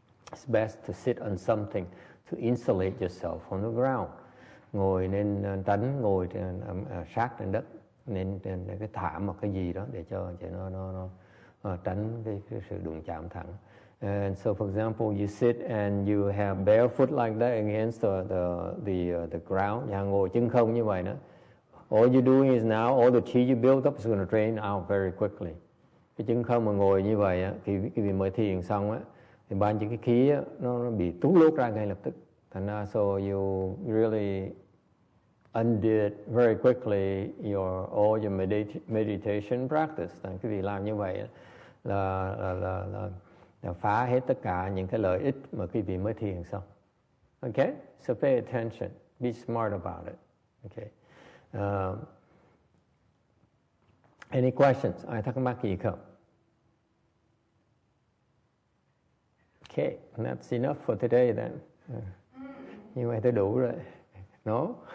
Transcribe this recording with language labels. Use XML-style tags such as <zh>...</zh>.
<en>It's best to sit on something to insulate yourself from the ground.</en> <vi>Ngồi nên tránh ngồi sát trên đất, nên cái thảm một cái gì đó để cho nó tránh cái sự đụng chạm thẳng.</vi> <en>And so, for example, you sit and you have barefoot like that against the ground.</en> <vi>Nhà ngồi chân không như vậy đó.</vi> <en>All you're doing is now all the chi you build up is going to drain out very quickly.</en> <vi>Cái chân không mà ngồi như vậy á, khi mới thiền xong á, thì bao nhiêu cái khí á, nó bị tút lút ra ngay lập tức. Thành ra</vi> <en>so you really undid very quickly all your meditation practice.</en> <vi>Quý vị làm như vậy là phá hết tất cả những cái lợi ích mà quý vị mới thiền xong.</vi> <en>Okay, so pay attention, be smart about it. Okay. Any questions?</en> <vi>Ai thắc mắc gì không?</vi> <en>Okay, that's enough for today then.</en> <vi>Như vậy tôi đủ rồi.</vi> <en>No?</en>